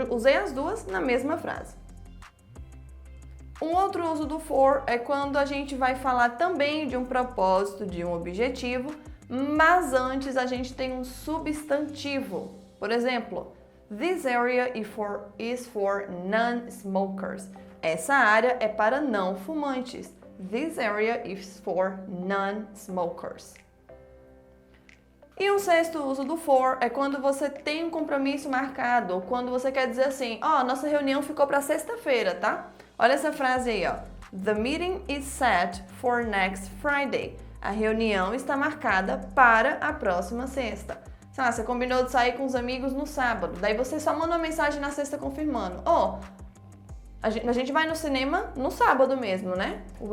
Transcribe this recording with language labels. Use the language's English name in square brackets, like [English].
[Portuguese] Usei as duas na mesma frase. Um outro uso do for é quando a gente vai falar também de um propósito, de um objetivo, mas antes a gente tem um substantivo. Por exemplo, [English] this area is for non-smokers. [Portuguese] Essa área é para não fumantes. [English] This area is for non-smokers. [Portuguese] E um sexto uso do for é quando você tem um compromisso marcado, ou quando você quer dizer assim, nossa reunião ficou para sexta-feira, tá? Olha essa frase aí, ó. [English] The meeting is set for next Friday. [Portuguese] A reunião está marcada para a próxima sexta. Sei lá, você combinou de sair com os amigos no sábado, daí você só manda uma mensagem na sexta confirmando. A gente vai no cinema no sábado mesmo, né?